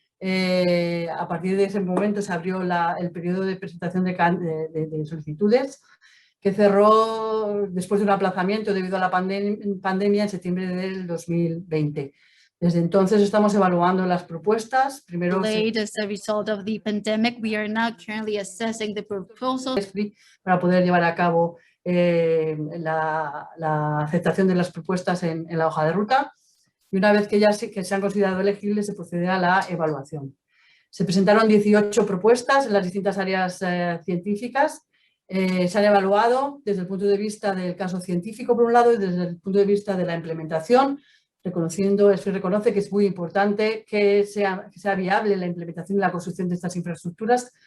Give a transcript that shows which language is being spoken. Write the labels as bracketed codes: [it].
[es] A partir de ese momento se abrió el periodo de presentación de solicitudes, que cerró después de un aplazamiento debido a la pandemia en septiembre del 2020. Desde entonces estamos evaluando las propuestas. Primero, [en] As a result of the pandemic, we are now currently assessing the proposals [es] para poder llevar a cabo la aceptación de las propuestas en la hoja de ruta, y una vez que ya se han considerado elegibles, se procede a la evaluación. Se presentaron 18 propuestas en las distintas áreas científicas. Se han evaluado desde el punto de vista del caso científico, por un lado, y desde el punto de vista de la implementación, se reconoce que es muy importante que sea viable la implementación y la construcción de estas infraestructuras.